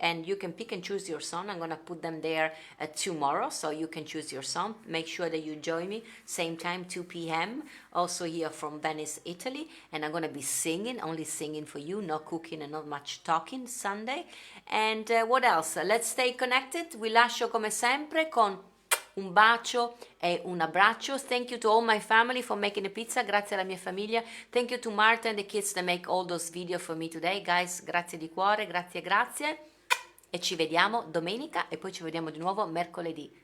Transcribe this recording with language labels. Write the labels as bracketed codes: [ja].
[en] And you can pick and choose your song. I'm going to put them there tomorrow. So you can choose your song. Make sure that you join me. Same time, 2 p.m. Also here from Venice, Italy. And I'm going to be singing, only singing for you. No cooking and not much talking Sunday. And what else? Let's stay connected. [it] Vi lascio come sempre con un bacio e un abbraccio. [en] Thank you to all my family for making the pizza. [it] Grazie alla mia famiglia. [en] Thank you to Marta and the kids that make all those videos for me today. Guys, [it] grazie di cuore, grazie, grazie. E ci vediamo domenica e poi ci vediamo di nuovo mercoledì.